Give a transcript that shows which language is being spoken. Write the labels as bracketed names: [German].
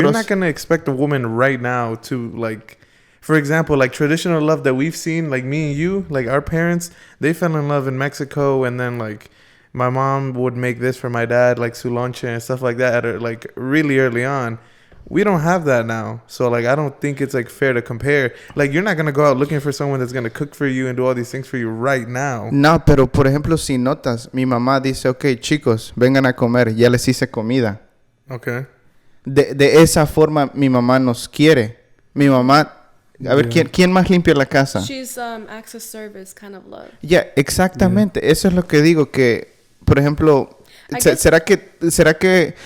[English] You're not going to expect a woman right now to, like... For example, like traditional love that we've seen, like me and you, like our parents, they fell in love in Mexico, and then like my mom would make this for my dad, like [Spanish] su lonche [English] and stuff like that, like really early on. We don't have that now, so like I don't think it's like fair to compare. Like you're not gonna go out looking for someone that's gonna cook for you and do all these things for you right now. [Spanish] No, pero por ejemplo, si notas, mi mamá dice, okay, chicos, vengan a comer, ya les hice comida. [English] Okay. [Spanish] De esa forma mi mamá nos quiere. Mi mamá... A ver, ¿quién más limpia la casa? [English] She's acts of service kind of love. Yeah, exactamente. Yeah. [Spanish] Eso es lo que digo que, por ejemplo, ¿será que...